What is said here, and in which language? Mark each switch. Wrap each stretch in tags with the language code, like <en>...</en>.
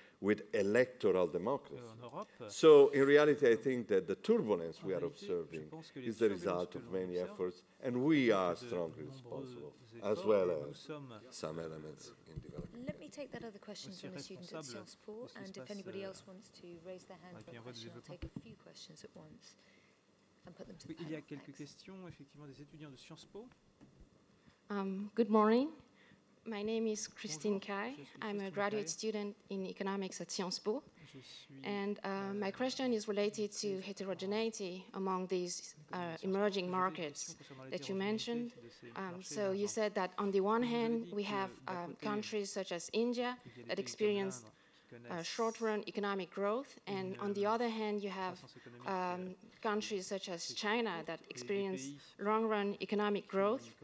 <en>with electoral democracy. So in reality, I think that the turbulence we are observing is the result of many efforts, and we are strongly responsible, as well as some elements in development. Let me take that other question from the student at Sciences Po, and if anybody else wants to raise their hand for a question, I'll take a few questions at once and put them to the panel.</en> <fr>Il y a quelques questions, effectivement, des étudiants de Sciences Po.</fr> <en>Good morning. My name is Christine Kai. I'm a graduate student in economics at Sciences Po. And my question is related to heterogeneity among these emerging markets that you mentioned. So you said that on the one hand, we have countries such as India that experienced short-run economic growth, and on the other hand, you have countries such as China that experience long-run economic growth.</en>